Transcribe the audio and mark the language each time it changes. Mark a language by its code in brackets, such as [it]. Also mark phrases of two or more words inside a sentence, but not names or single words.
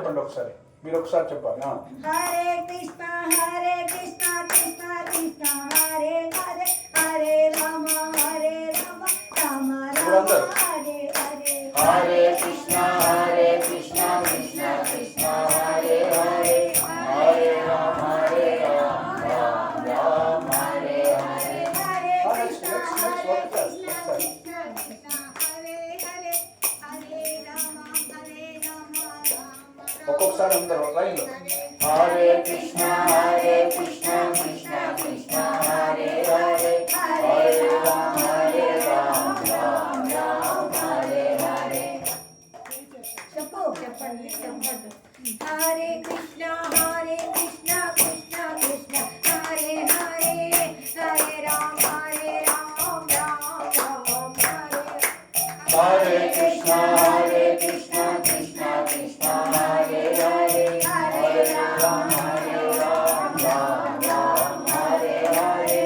[te] ఒకసారి మీరు ఒకసారి చెప్పాలి. హరే కృష్ణ కృష్ణ కృష్ణ హరే హరే హరే రామ రామ రామ హరే హరే. హరే కృష్ణ కృష్ణ కృష్ణ హరే హరే హరే రామ రామ రామ హరే హరే. హరే కృష్ణ Next. కృష్ణ కృష్ణ హరే హరే హరే రామ రామ రామ. ఒక్కొక్కసారి అందరూ లైన్లో హరే కృష్ణ కృష్ణ కృష్ణ హరే హరే హరే రామ రామ రామ హరే హరే. చెప్పండి చెప్పండి. హరే కృష్ణ కృష్ణ కృష్ణ హరే హరే హరే రామ రామ రామ హరే. హరే కృష్ణ కృష్ణ కృష్ణ హరే హరే హరే రామ రామ హరే హరే.